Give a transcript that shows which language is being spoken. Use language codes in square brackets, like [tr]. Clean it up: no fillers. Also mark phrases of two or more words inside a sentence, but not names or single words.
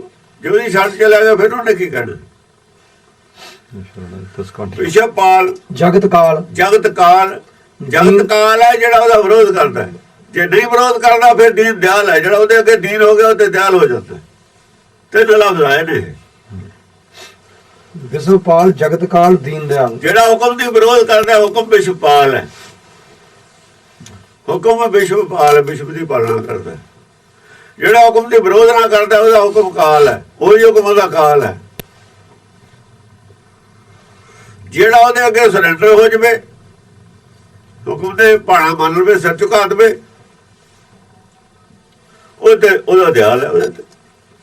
[pa] ਜੇ ਉਹਦੀ ਛੱਡ ਚਲਾ ਗਿਆ ਫਿਰ ਉਹਨੇ ਕੀ ਕਰਨਾ। ਵਿਸ਼ਵਪਾਲ जगतकाल ਜਗਤਕਾਲ ਹੈ ਜਿਹੜਾ ਉਹਦਾ ਵਿਰੋਧ ਕਰਦਾ ਹੈ। ਜੇ ਨਹੀਂ ਵਿਰੋਧ ਕਰਦਾ ਫਿਰ ਦੀਨ ਦਿਆਲ ਹੈ, ਜਿਹੜਾ ਉਹਦੇ ਅੱਗੇ ਦੀਨ ਹੋ ਗਿਆ ਉਹ ਤੇ ਦਿਆਲ ਹੋ ਜਾਂਦਾ। ਤਿੰਨ ਲਫ਼ਜ਼ ਆਏ ਨੇ। ਵਿਸ਼ਵਪਾਲ ਜਗਤਕਾਲ ਦੀਨ ਦਇਆਲ। ਜਿਹੜਾ ਹੁਕਮ ਦੀ ਵਿਰੋਧ ਕਰਦਾ ਹੁਕਮ ਵਿਸ਼ਵਪਾਲ ਹੈ। ਹੁਕਮ ਵਿਸ਼ਵਪਾਲ, ਵਿਸ਼ਵ ਦੀ ਪਾਲਣਾ ਕਰਦਾ। ਜਿਹੜਾ ਹੁਕਮ ਦੀ ਵਿਰੋਧ ਨਾ ਕਰਦਾ ਉਹਦਾ ਹੁਕਮ ਕਾਲ ਹੈ, ਉਹੀ ਹੁਕਮ ਉਹਦਾ ਕਾਲ ਹੈ। ਜਿਹੜਾ ਉਹਦੇ ਅੱਗੇ ਸਰੈਂਡਰ ਹੋ ਜਾਵੇ, ਹੁਕਮ ਦੇ ਭਾਣਾ ਮੰਨ ਲਵੇ, ਸਿਰ ਝੁਕਾ ਦੇਵੇ, ਉਹਦਾ ਦਿਆਲ ਹੈ ਉਹਦੇ ਤੇ।